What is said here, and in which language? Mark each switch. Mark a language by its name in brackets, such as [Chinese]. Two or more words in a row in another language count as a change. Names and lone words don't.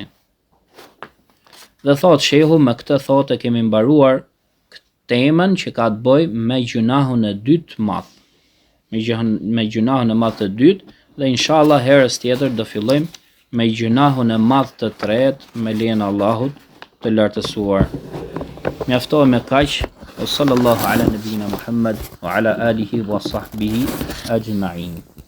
[Albanian] Dhe thot shehu, me këtë thotë kemi mbaruar temën që ka të bëjë me gjunahun e dytë të madh. Me gjunahun e madh të dytë, dhe inshallah herës tjetër do fillojmë me gjunahun e madh të tretë me lejen e Allahut të lartësuar. Mjaftohem me kaq. [Arabic] صلى الله على نبينا محمد وعلى آله وصحبه أجمعين.